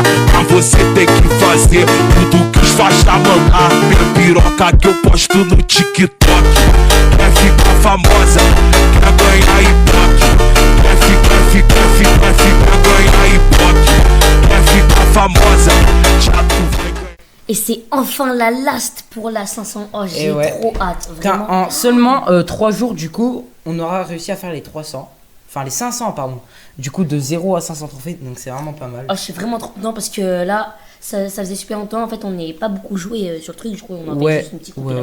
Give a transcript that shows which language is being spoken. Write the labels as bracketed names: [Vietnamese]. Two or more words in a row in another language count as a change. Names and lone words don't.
[Portuguese] Mas você tem que fazer tudo que os faixa mandar. Minha piroca que eu posto no TikTok. Quer ficar famosa, quer ganhar ibope. Quer ficar ganhar ibope. Quer ficar famosa, já tu vai ganhar. [French] Et c'est enfin la last pour la 500. Oh, j'ai trop hâte. Vraiment. En seulement 3 jours, du coup, on aura réussi à faire les 300. Enfin, les 500, pardon. Du coup, de 0 à 500 trophées, donc c'est vraiment pas mal. Oh, je suis vraiment trop content parce que là, ça faisait super longtemps. En fait, on n'est pas beaucoup joué sur le truc. Du coup, on a fait juste une petite compilation.